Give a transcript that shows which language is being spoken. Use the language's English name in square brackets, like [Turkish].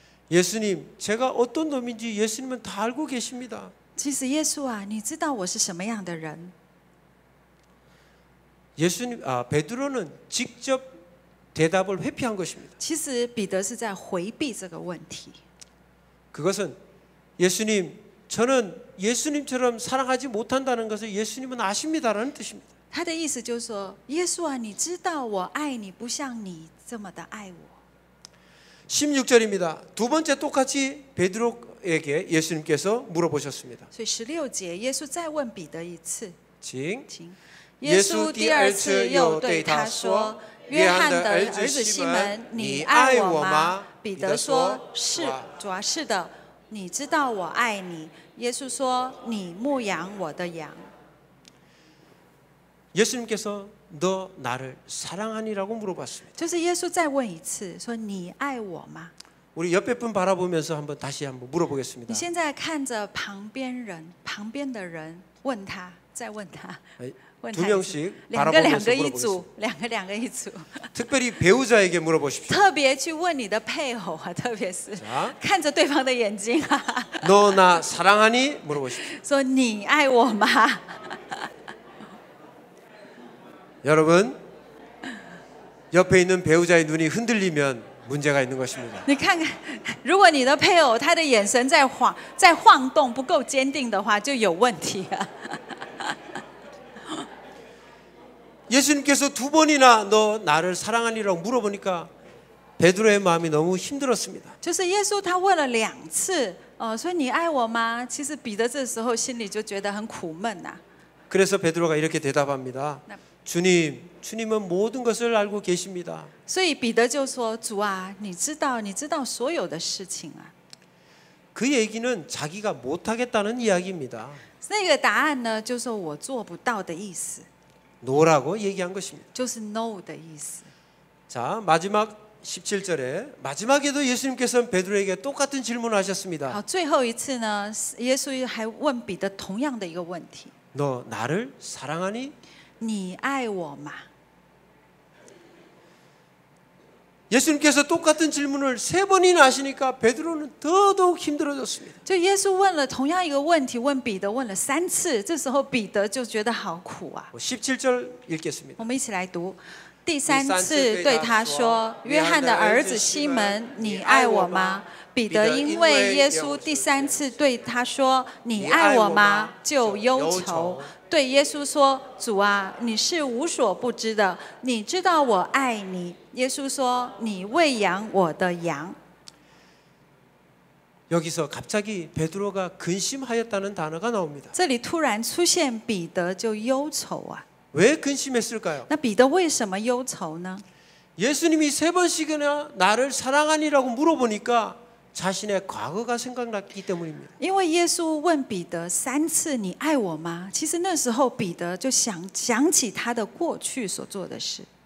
[Korean] 예수님, 제가 어떤 놈인지 예수님은 다 알고 계십니다. [Chinese] 其实耶稣啊，你知道我是什么样的人？ [Korean] 베드로는 직접 대답을 회피한 것입니다. [Chinese] 其实彼得是在回避这个问题。 [Korean] 그것은 예수님, 저는 예수님처럼 사랑하지 못한다는 것을 예수님은 아십니다라는 뜻입니다. [Chinese] 他的意思就是说，耶稣啊，你知道我爱你，不像你这么的爱我。 [Korean] 16절입니다. 두 번째 똑같이 베드로에게 예수님께서 물어보셨습니다. [Chinese] 所以16节，耶稣再问彼得一次， 징. 请。耶稣第二次又对他说：“约翰的儿子西门，你爱我吗？” 彼得说：“是，主啊，是的，你知道我爱你。” 耶稣说：“你牧养我的羊。” [Korean] 예수님께서 너 나를 사랑하니라고 물어봤습니다. [Chinese] 就是耶稣再问一次，说你爱我吗？ [Korean] 우리 옆에 분 바라보면서 다시 한번 물어보겠습니다. [Chinese] 你现在看着旁边的人问他，再问他，问 [Korean] 두 [Chinese] 他一次 [Korean] 명씩 [Chinese] 两个 [Korean] 바라보면서 [Chinese] 一 [Korean] 물어보겠습니다. [Chinese] 组，两个一组， [Korean] 특별히 배우자에게 물어보십시오. [Chinese] 特别去问你的配偶啊，特别是 [Korean] 자, [Chinese] 看着对方的眼睛啊， [Korean] 너 나 사랑하니 물어보십시오. [Chinese] 说你爱我吗？ [Korean] 여러분, 옆에 있는 배우자의 눈이 흔들리면 문제가 있는 것입니다. [Chinese] 你看看，如果你的配偶他的眼神在晃动，不够坚定的话，就有问题啊。 [Korean] 예수님께서 두 번이나 너 나를 사랑하니라고 물어보니까 베드로의 마음이 너무 힘들었습니다. [Chinese] 就是耶稣他问了2次，所以你爱我吗？其实彼得这时候心里就觉得很苦闷呐、 [Korean] 그래서 베드로가 이렇게 대답합니다. 주님은 모든 것을 알고 계십니다. [Chinese] 所以彼得就说：“主啊，你知道所有的事情啊。” [Korean] 그 얘기는 자기가 못하겠다는 이야기입니다. [Chinese] 那个答案呢，就是说我做不到的意思， [Korean] 노라고 얘기한 것입니다. [Chinese] 就是 no 的意思。 [Korean] 자, 마지막 17절에 마지막에도 예수님께서는 베드로에게 똑같은 질문을 하셨습니다. [Chinese] 好，最后一次呢，耶稣还问彼得同样的一个问题： [Korean] 너 나를 사랑하니? [Chinese] 你爱我吗？ [Korean] 예수님께서 똑같은 질문을 3번이나 하시니까 베드로는 더더욱 힘들어졌습니다. [Chinese] 就耶稣问了同样一个问题，问彼得问了3次，这时候彼得就觉得好苦啊。 [Korean] 17절 읽겠습니다. [Chinese] 我们一起来读。第3次对他说：“约翰的儿子西门，你爱我吗？” 彼得因为耶稣第3次对他说：“你爱我吗？” 就忧愁，对耶稣说：“主啊，你是无所不知的，你知道我爱你。” 耶稣说：“你喂养我的羊。” [Korean] 여기서 갑자기 베드로가 근심하였다는 단어가 나옵니다. [Chinese] 这里突然出现彼得就忧愁啊。 [Korean] 왜 근심했을까요? [Chinese] 那彼得为什么忧愁呢？ [Korean] 예수님이 3번씩이나 나를 사랑하니라고 물어보니까 자신의 과거가 생각났기 때문입니다. [Chinese] 因为耶稣问彼得3次：“你爱我吗？” 其实那时候彼得就想起他的过去所做的事。